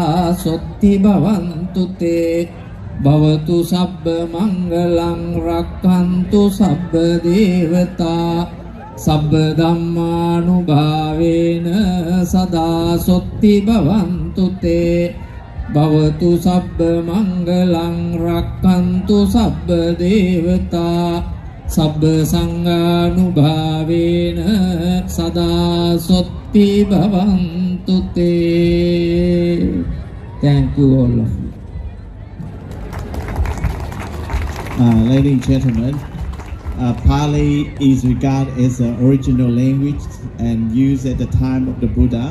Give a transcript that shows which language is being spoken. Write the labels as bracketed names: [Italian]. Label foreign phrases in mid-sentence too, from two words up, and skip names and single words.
[Pali] sotti bhavantu te Bhavatu sabba mangalang rakkantu sabba devata Sabba dhammanubhavena sada sotti bhavantu te Bhavatu sabba mangalang rakkantu sabba devata Sabba sanghanubhavena sada sotti bhavantu te. [English] Thank you all of you. Ladies and gentlemen, Pali is regarded as the original language and used at the time of the Buddha.